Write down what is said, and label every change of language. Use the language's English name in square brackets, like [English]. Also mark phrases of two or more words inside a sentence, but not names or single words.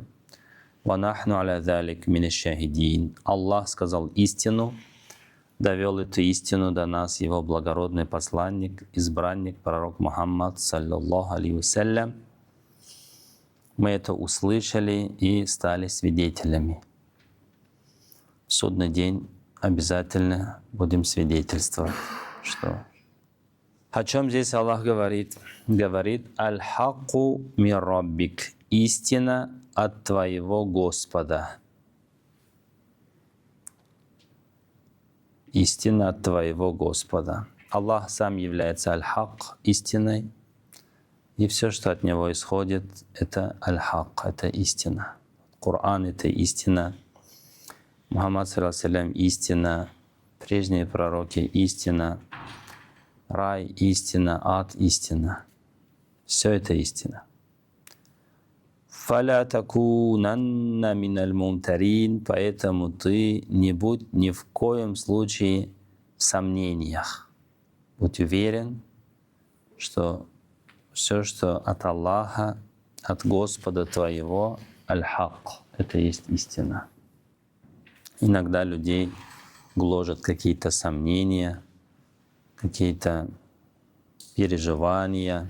[Arabic] وَنَحْنُ عَلَى ذَلِكَ مِنَ الشَّاهِدِينَ. [Russian] Аллах сказал истину, довел эту истину до нас его благородный посланник, избранник, пророк Мухаммад, [Arabic] صلى الله عليه وسلم. [Russian] Мы это услышали и стали свидетелями. В судный день обязательно будем свидетельствовать, что... О чем здесь Аллах говорит? Говорит: [Arabic] «الحق من ربك». [Russian] Истина от твоего Господа. Истина от твоего Господа. Аллах сам является аль-хак, истиной, и все, что от него исходит, это аль-хак, это истина. Коран — это истина. [Arabic] Мухаммад, صلى الله عليه وسلم, [Russian] истина. Прежние пророки — истина. Рай — истина, ад — истина. Все это истина. [Arabic] «فلا تكونن من الممترين», [Russian] поэтому ты не будь ни в коем случае в сомнениях. Будь уверен, что все, что от Аллаха, от Господа твоего, аль-хак, это есть истина. Иногда людей гложат какие-то сомнения, какие-то переживания.